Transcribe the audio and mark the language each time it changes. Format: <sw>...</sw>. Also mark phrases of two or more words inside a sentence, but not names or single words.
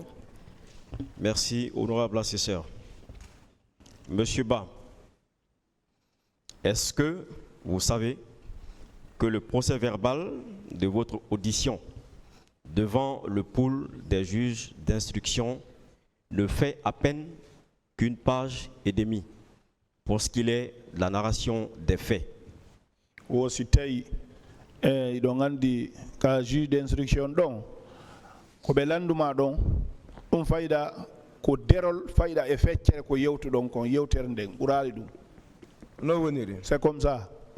<fr>Merci, honorable assesseur. Monsieur Ba, est-ce que vous savez que le procès verbal de votre audition devant le pool des juges d'instruction ne fait à peine qu'une page et demie pour ce qu'il est de la narration des faits.</fr> <ff>Idongandi ka</ff> <fr>juge d'instruction</fr> <ff>don ko be landuma don fayda ko derol fayda e feccere ko yewtu don kon yewtere nden ɓurali ɗum. No woniri.</ff> <fr>C'est comme ça.</fr>